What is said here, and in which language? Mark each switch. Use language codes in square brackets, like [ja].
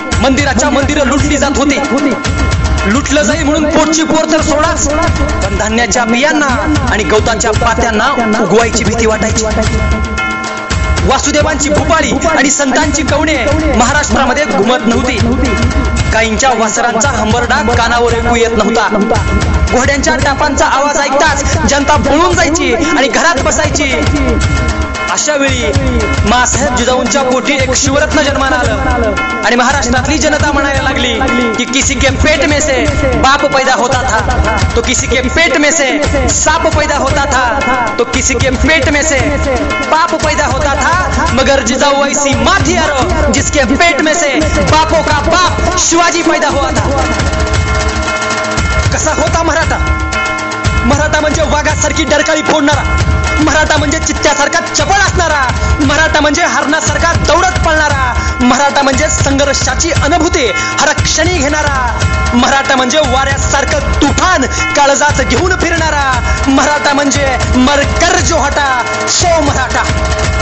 [mr] मंदिराच्या मंदिरं लुटली जात होती. लुटलं जाई म्हणून पोटची पोर तर सोडाच, पण धान्याच्या बियांना आणि गवताच्या पात्यांना उगवायची भीती वाटायची. वासुदेवांची भूपाळी आणि संतांची कवणे महाराष्ट्रामध्ये घुमत नव्हती. काहींच्या वासरांचा हंबरडा कानावर ऐकू येत नव्हता. घोड्यांच्या टापांचा आवाज ऐकताच जनता पळून जायची आणि घरात बसायची. अशा वेळी मासाहेब जिजाऊंच्या पोटी एक शिवरत्न जन्माला आलं आणि महाराष्ट्रातली जनता म्हणायला लागली की [hi] किसी के पेट में से बाप पैदा होता था, तो किसी के पेट में से सांप पैदा होता था, तो किसी के पेट में से बाप पैदा होता था, मगर जिजाऊ ऐसी माँ थी यारो जिसके पेट में से बापों का बाप शिवाजी पैदा हुआ था. [mr] कसा होता मराठा? मराठा म्हणजे वाघासारखी डरकाळी फोडणारा, मराठा म्हणजे चित्त्यासारखा चपळ असणारा, मराठा म्हणजे हरणासारखा दौडत पळणारा, मराठा म्हणजे संघर्षाची अनुभूती हर क्षणी घेणारा, मराठा म्हणजे वाऱ्यासारखं तुफान काळजात घेऊन फिरणारा, मराठा म्हणजे [hi] मरकर जो हटा सो [mr] मराठा.